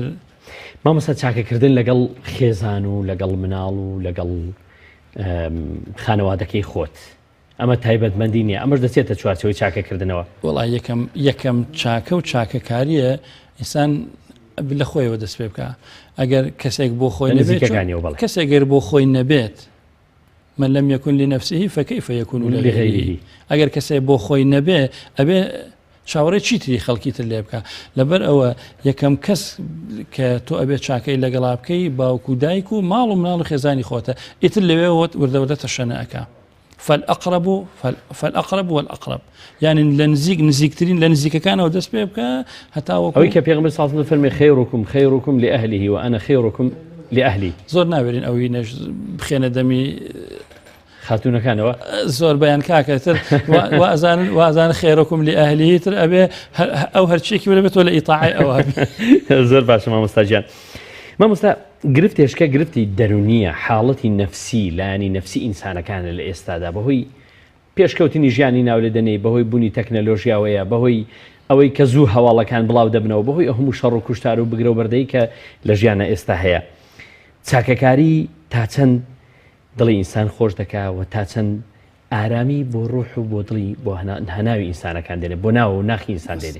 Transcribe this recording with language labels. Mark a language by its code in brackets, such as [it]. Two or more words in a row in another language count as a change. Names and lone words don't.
[ckb] مامۆستا چاکەکردن لەگەڵ خێزان و لەگەڵ مناڵ و لەگەڵ خانەوادەکەی خۆت ئەمە تایبەتمەندی نییە ئەمەش دەچێتە چوارچەوەی چاکەکردنەوە. وەڵای یەکەم چاکە و چاکەکاریە ئینسان لە خۆیەوە دەست پێ بکە ئەگەر کەسێک بۆ خۆی نەبێت کەسێکگەر بۆ خۆی نەبێت [ar] من لم يكن لنفسه فكيف يكون لغيره [ckb] ئەگەر کەسێک بۆ خۆی نەبێ ئەبێ چاوەڕێ چیتری خەڵکی تر لێ بکە لەبەر ئەوە یەکەم کەس کە تۆ ئەبێ چاکەی لەگەڵا بکەی باوکو دایک و ماڵ و مناڵ و خێزانی خۆتە ئیتر لەوێ وردەوردەتە شەنەکە [ar] فالأقرب والأقرب [ckb] يعني نزيكترين لنزيككانەوە دەست پێ بکە هەتا ئەوەی کە پێغەمبەر [ar] صلی الله علیه [ckb] و فەرمێ [ar] خيركم لأهله وأنا خيركم لأهلي [ckb] زۆر ناوێرین ئەوی نەش بخێنە دەمی خاتونەکانەوە زۆر بەیان کاکەتر وازان [ar] خێرەکم لأهلی [ckb] تر ئەبێ ئەو هەرچێکی وەرە بێتەوە لە ئیتاعی ئەوە زۆر باشە مامۆستا گیان. مامۆستا گرفتێشکە گرفتی دەرونیە حاڵەتی نەفسی لایانی نەفسی ئینسانەکانە لە ئێستادا بەهۆی پێشکەوتنی ژیانی ناولێدنەی بەهۆی بوونی تەکنەلۆژیاوەیە بەهۆی ئەوەی کە زوو هەواڵەکان بڵاو دەبنەوە بەهۆی هەموو شەڕ و کوشتار و بگرە و بەردەی کە لە ژیانە ئێستا هەیە چاکەکاری تا چەند دڵی ئینسان خۆش دەکاوە تا چەند ئارامی بۆ ڕۆح و بۆ دڵی بۆ هەناوی ئینسانەکان دێنێ بۆ ناوە و ناخی ئینسان دێنێ.